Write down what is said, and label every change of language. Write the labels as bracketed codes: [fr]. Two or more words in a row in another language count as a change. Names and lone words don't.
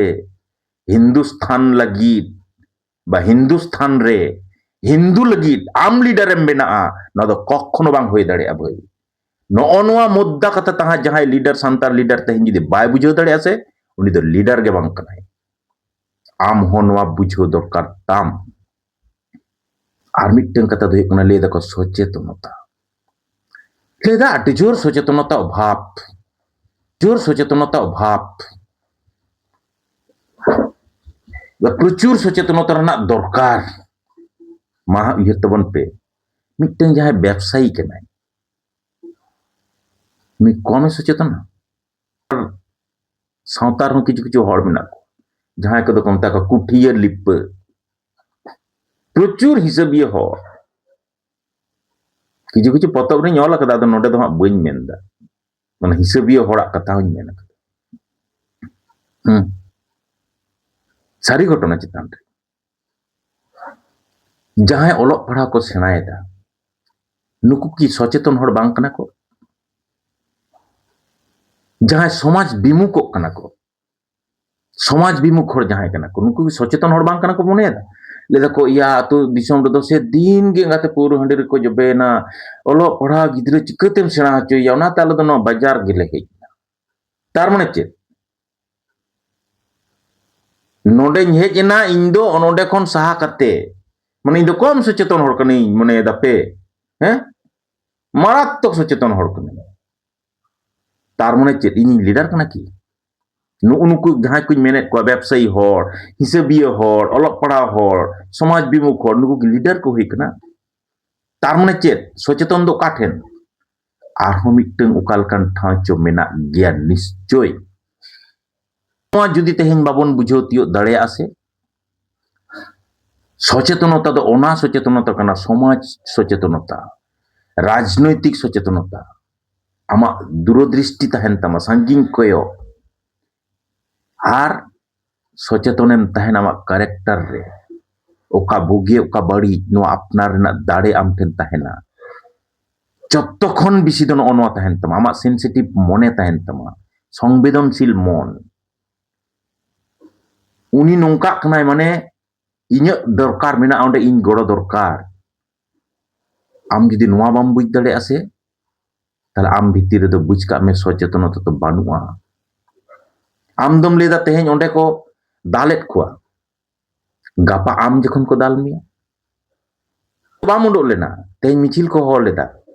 [sat] हिंदुस्तान लगिद बा हिंदुस्तान रे हिंदू लगिद आम लीडर एम बेना ना दो कखनो बांग होय दाड़े भाई नोआ मुद्दा कथा तहा जहां लीडर सांतार लीडर तेहें जदि बाय बुझो दाड़े से उनी दो लीडर के बांग कनाय आम हो नोआ बुझो दरकार ताम आर मिटन कथा दो हुयुग कना ले दको सचेतनता लेदा अति जोर सचेतनता अभाव प्रचुर सचेतनता रना दरकार महा उयहर तबन पे मिटन जहां व्यवसायी कनाय मी कमे सचेतन सावतार हो किछु किछु हड़ मेना को जहां को दो मता को कुठिया लिप प्रचुर हिसाबिया हड़ किछु किछु पतब रे नल कदा नोडे दो बई मेनदा माने हिसाबिया हड़ा कथा हूं मेन सारी घटना चितान रे जहां ओलग पढ़ा को सेनायदा नुकु की सचेतन हड़ बांग कना को जहां समाज विमुख कना को समाज विमुख हड़ जहां कना को नुकु की सचेतन हड़ बांग कना को मोनेदा लेदा को या तो दिसम रे दो से दिन गे गाते पूर हंडे रे को जबेना ओलो पढ़ा गिद्रे चिकतेम सेना हचोया ओना ताले दो नो बाजार गेले हेजना तार माने चे नोडे हेजना इन दो ओनोडे खन सहा कते माने इन दो कम सचेतन हड़ कनी माने दापे हैं मारात्मक सचेतन हड़ कनी तार माने चे इन लीडर कना की नुकु जहां कुछ मेने को व्यवसायी हड़ हिसाबिया हड़ अलग पढ़ा हड़ समाज विमुख हड़ नुकु लीडर को हुई तार माने चेद सचेतन दो काठेन आरहो मिटन उकालकान ठाव चो मेना गया निश्चय जुदी तेहें बाबन बुझो तियो दाड़ेया से सचेतनता दो ओना सचेतनता कना समाज सचेतनता राजनैतिक सचेतनता आमा दूरदृष्टि तहन तमा संगिंग कोयो आर सचेतनेम तहन आमा कैरेक्टर रे ओका बुगे ओका बड़ी नो अपनार रेना दाड़े आम ठेन तहना जतखन बेसि दो नोआ तहन तमा आमा सेंसिटिव मने तहन तमा संवेदनशील मन उनी नोंका कनाय माने इᱧ दरकार मेना ओंडे इन गड़ो दरकार आम जदि नोआ बाम बुझ दाड़े से ताले आम भितर रे दो बुझ का में सचेतनता तो बानुआ आम दम लेदा तेहें ओंडे को दालेत खुआ गापा आम जखन को दाल मिया बाम उडो लेना तेहें मिचिल को हर लेदा